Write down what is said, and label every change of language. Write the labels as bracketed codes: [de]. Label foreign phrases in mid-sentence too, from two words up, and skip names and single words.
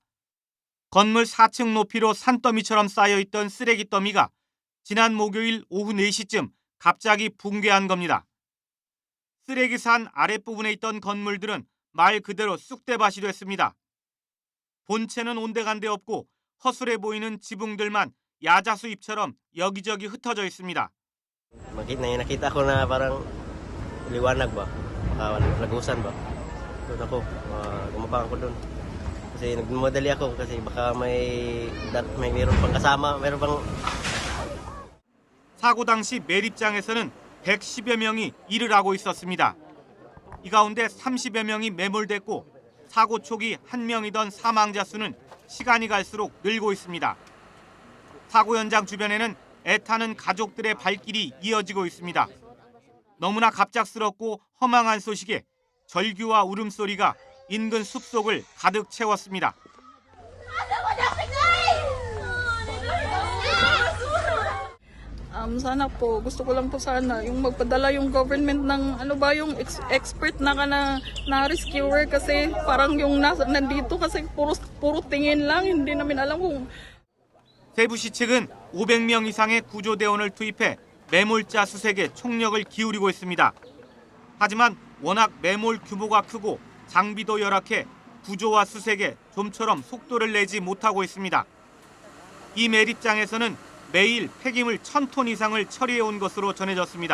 [ko] 건물 4층 높이로 산더미처럼 쌓여있던 쓰레기 더미가 지난 목요일 오후 4시쯤 갑자기 붕괴한 겁니다. 쓰레기산 아랫부분에 있던 건물들은 말 그대로 쑥대밭이 됐습니다. 본체는 온데간데 없고 허술해 보이는 지붕들만 야자수잎처럼 여기저기 흩어져 있습니다. [tl] Nakita ko na parang liwanag ba? Lagusan ba? Doon ako, gumabang ako doon. Kasi nagmadali ako kasi baka mayroon pang kasama, mayroon pang [ko] 사고 당시 매립장에서는 110여 명이 일을 하고 있었습니다. 이 가운데 30여 명이 매몰됐고 사고 초기 1명이던 사망자 수는 시간이 갈수록 늘고 있습니다. 사고 현장 주변에는 애타는 가족들의 발길이 이어지고 있습니다. 너무나 갑작스럽고 허망한 소식에 절규와 울음소리가 인근 숲속을 가득 채웠습니다. [tl] Sana po, gusto ko lang po sana yung magpadala yung government ng yung expert na rescuer kasi parang yung nandito kasi puro tingin lang, hindi namin alam kung. [ko] 세부시 측은 500명 이상의 구조대원을 투입해 매몰자 수색에 총력을 기울이고 있습니다. 하지만 워낙 매몰 규모가 크고 장비도 열악해 구조와 수색에 좀처럼 속도를 내지 못하고 있습니다. 이 매립장에서는 매일 폐기물 1000톤 이상을 처리해온 것으로 전해졌습니다.